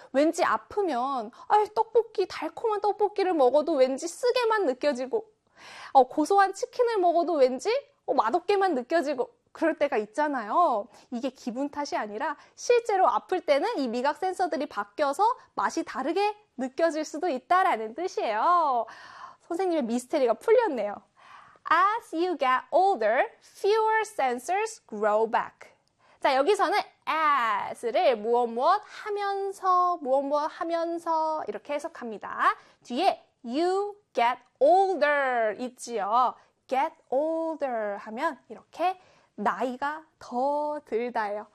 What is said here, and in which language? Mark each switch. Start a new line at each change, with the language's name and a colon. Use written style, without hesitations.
Korean: 왠지 아프면 아이, 떡볶이, 달콤한 떡볶이를 먹어도 왠지 쓰게만 느껴지고 고소한 치킨을 먹어도 왠지 맛없게만 느껴지고 그럴 때가 있잖아요. 이게 기분 탓이 아니라 실제로 아플 때는 이 미각 센서들이 바뀌어서 맛이 다르게 느껴질 수도 있다라는 뜻이에요. 선생님의 미스터리가 풀렸네요.
English: As you get older, fewer sensors grow back.
Korean: 자, 여기서는 as를 무엇무엇 하면서, 무엇무엇 하면서 이렇게 해석합니다. 뒤에
English: you get older
Korean: 있지요.
English: get older
Korean: 하면 이렇게 나이가 더 들다예요.